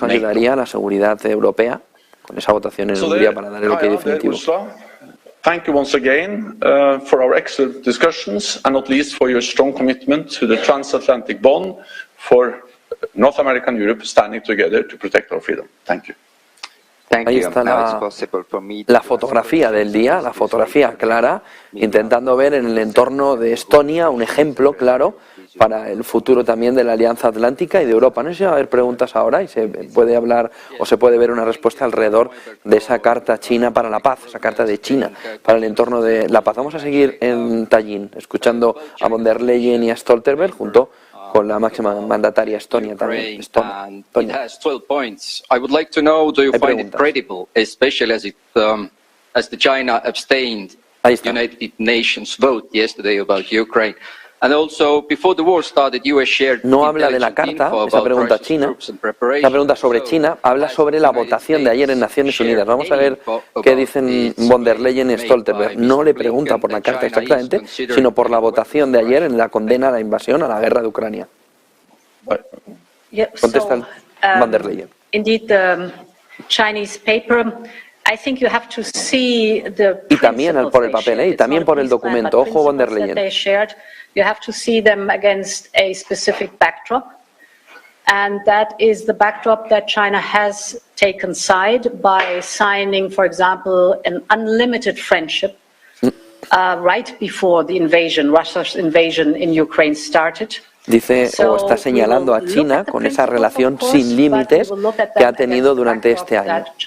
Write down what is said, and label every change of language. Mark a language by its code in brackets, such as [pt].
[es] eso ayudaría a la seguridad europea con esa votación en Hungría para dar el ok definitivo. [en] Thank you once again for our excellent discussions and not least for your strong commitment to the transatlantic bond for North America and Europe standing together to protect our freedom. Thank you. [es] Ahí está la fotografía del día, la fotografía clara, intentando ver en el entorno de Estonia un ejemplo claro para el futuro también de la Alianza Atlántica y de Europa. No sé si va a haber preguntas ahora y se puede hablar o se puede ver una respuesta alrededor de esa carta china para la paz, esa carta de China para el entorno de la paz. Vamos a seguir en Tallin, escuchando a Von der Leyen y a Stoltenberg junto con la máxima mandataria Estonia también. [en] It has 12 points. I would like to know, do you find it credible, especially as the China abstained United Nations vote yesterday about Ukraine? And also, before the war started, US shared [es] no habla de la carta, esa pregunta china, la pregunta sobre China, habla sobre la votación de ayer en Naciones Unidas. Vamos a ver qué dicen Von der Leyen y Stoltenberg. No le pregunta por la carta exactamente, sino por la votación de ayer en la condena a la invasión, a la guerra de Ucrania. Contesta Von der Leyen. [en] Indeed, the Chinese paper. I think you have to see the [es] y también por el papel, y también por el documento. Ojo, Von der Leyen. [en] You have to see them against a specific backdrop, and that is the backdrop that China has taken side by signing, for example, an unlimited friendship right before the invasion, Russia's invasion in Ukraine started. [es] Dice o está señalando a China con esa relación sin límites que ha tenido durante este año.